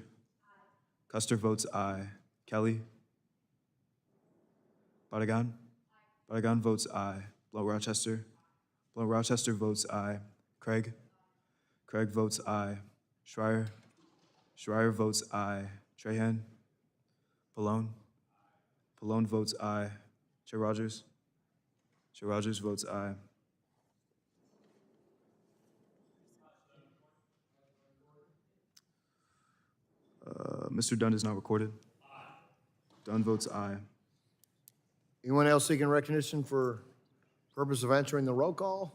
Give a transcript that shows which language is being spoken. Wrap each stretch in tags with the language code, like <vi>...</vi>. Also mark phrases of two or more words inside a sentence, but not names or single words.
<en>Custer votes aye. Kelly. Barragan. Barragan votes aye. Blount Rochester. Blount Rochester votes aye. Craig. Craig votes aye. Schreier. Schreier votes aye. Trahan. Pallone. Pallone votes aye. Chair Rodgers. Chair Rodgers votes aye. Mr. Dunn is not recorded. Dunn votes aye. Anyone else seeking recognition for purpose of answering the roll call?</en>